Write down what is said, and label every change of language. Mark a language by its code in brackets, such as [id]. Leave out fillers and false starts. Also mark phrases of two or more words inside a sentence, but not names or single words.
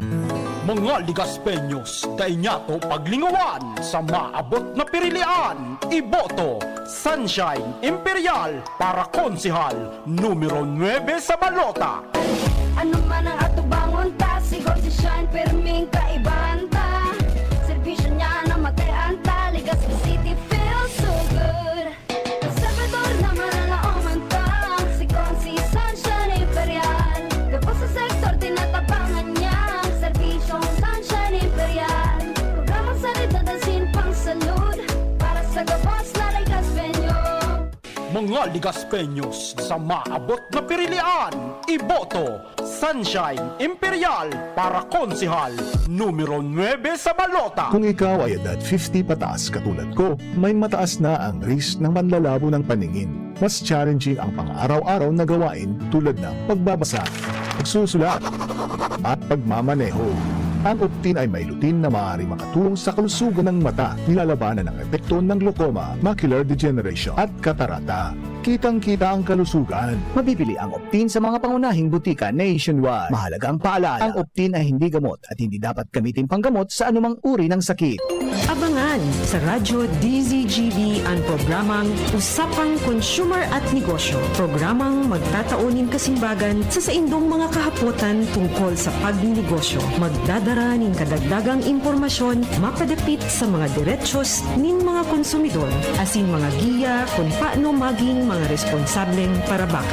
[bik] Mga ligaspenyos, kainyato paglingawan sa maabot na pirilian. Iboto, Sunshine Imperial para konsihal, numero 9 sa balota. Ano man ang atubangon ta, sigaw si Shine, perming kaibahan ta. Servisyo niya na matean ta, Legazpi City [en] feels so good. [bik] Salvador naman ang naoman ta, sigaw si Sunshine Imperial. Kapag sa sektor, tinatabangan niya, serbisyong Sunshine Imperial. Programang salita, dansin pang salud, para sa gabos na Legaspenyo. Mga ligaspenyos sa maabot na pirilian. Iboto, Sunshine Imperial para konsihal, numero 9 sa balota. [tl] Kung ikaw ay edad 50 pataas katulad ko, may mataas na ang risk ng panlalabo ng paningin. Mas challenging ang pang-araw-araw na gawain tulad ng pagbabasa, pagsusulat, at pagmamaneho. Ang Optin ay may lutein na maaari makatulong sa kalusugan ng mata, nilalabanan ang epekto ng glaucoma, macular degeneration at katarata. Kitang-kita ang kalusugan. Mabibili ang Optin sa mga pangunahing butika nationwide. Mahalagang paalala, ang Optin ay hindi gamot at hindi dapat gamitin panggamot sa anumang uri ng sakit. Abangan sa Radyo DZGB ang programang Usapang Consumer at Negosyo. [bik] Programang magtataunin kasimbagan sa saindong mga kahapotan tungkol sa pagninegosyo. Magdadara ning kadagdagang impormasyon mapadapit sa mga diretsyon nin mga konsumidor asin mga giya kung paano maging mga responsableng parabakan.